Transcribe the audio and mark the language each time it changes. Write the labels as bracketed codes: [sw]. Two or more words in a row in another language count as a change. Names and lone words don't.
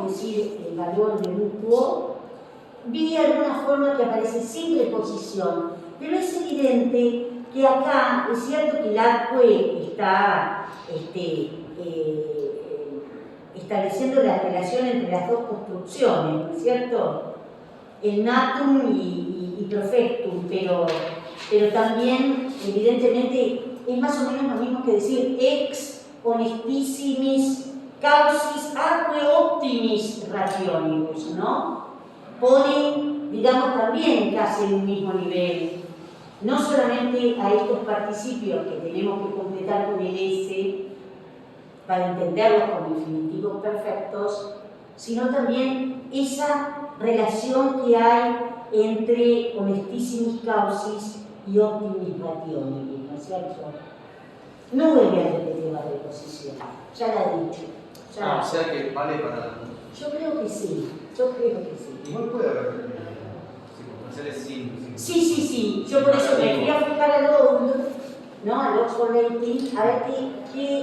[es] Es decir, el valor de mutuo. Vi de alguna forma que aparece sin preposición, pero es evidente que acá es cierto que el adque está estableciendo la relación entre las dos construcciones, ¿no es cierto? El natum y profectum, pero también, evidentemente, es más o menos lo mismo que decir [la] ex honestissimis causis atque optimis rationibus, [es] ¿no? Ponen, digamos, también casi en un mismo nivel, no solamente a estos participios que tenemos que completar con el S para entenderlos como infinitivos perfectos, sino también esa relación que hay entre [la] honestissimis causis [es] y [la] optimis rationibus, [es] ¿no es cierto? No vuelve a repetir la preposición, ya la he dicho. O sea que vale para... Yo creo que sí. Igual puede haber circunstanciales sin... Sí. Yo por eso me fui a fijar al Old, ¿no? Al Oxford Rating, a ver qué...